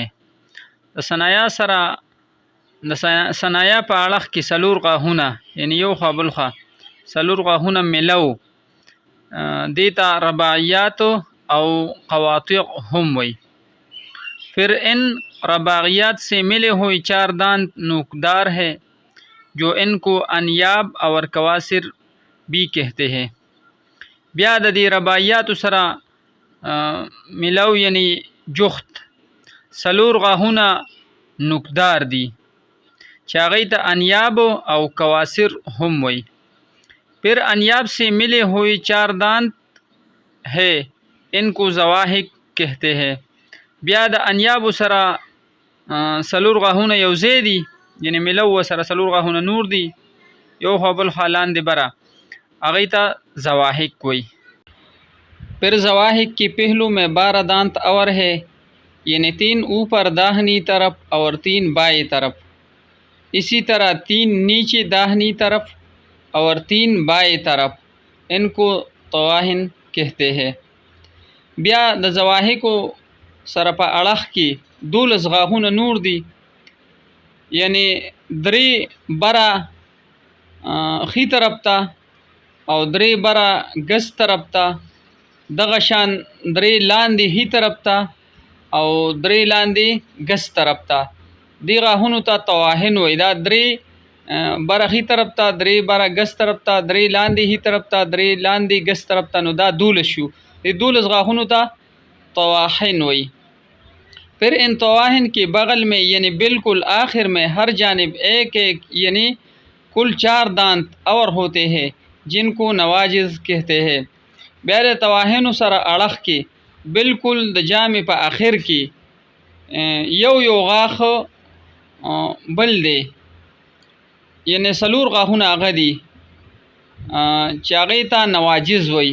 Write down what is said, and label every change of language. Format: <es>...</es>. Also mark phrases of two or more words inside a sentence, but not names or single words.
<ps>د ثنایا سره د ثنایا په اړخ کې څلور غاښونه یعنی یو خوا بل خوا څلور غاښونه ملو دې ته رباعیات او قواطع هم وایي.</ps> <ur>پھر ان رباعیات سے ملے ہوئے 4 دانت نوکدار ہے جو ان کو انیاب اور کواسر بھی کہتے ہیں.</ur> <ps>بیا د دې رباعیاتو سره ملو یعنی جخت څلور غاښونه نوکدار دي چې هغې ته انیاب او کواسر هم وایي.</ps> <ur>پھر انیاب سے ملے ہوئے 4 دانت ہے ان کو زواحق کہتے ہیں.</ur> <ps>بیا د انیابو سره څلور غاښونه یو ځای دي یعنی ملو سره څلور غاښونه نور دي یو خوا بل خوا لاندې بره هغې ته زواحق وایي.</ps> <ur>پھر زواحق کے پہلو میں 12 دانت اور ہے یعنی 3 اوپر داہنی طرف اور 3 بائیں طرف. اسی طرح 3 نیچے داہنی طرف اور 3 بائیں طرف ان کو طواہن کہتے ہیں.</ur> <ps>بیا د زواحقو سره په اړخ کې 12 غاښونه نور دي یعنی 3 بره ښي طرف ته او 3 بره ګس طرف ته دغه شان 3 لاندې ښي طرف ته او 3 لاندې ګس طرف ته دې غاښونو ته طواهن وایي. دا 3 بره ښي طرف ته 3 بره ګس طرف ته 3 لاندې ښي طرف ته 3 لاندې ګس طرف ته نو دا 12 شو. دې 12 غاښونو ته طواهن وایي.</ps> <ur>پھر ان طواہن کے بغل میں یعنی بالکل آخر میں ہر جانب ایک یعنی کل 4 دانت اور ہوتے ہیں جن کو نواجز کہتے ہیں.</ur> <ps>بیا د طواہنو سره اړخ کې بالکل د جامې په آخر کې یو غاښ بل دی، یعنی 4 غاښونه هغه دي چې هغې ته نواجز وي.</ps>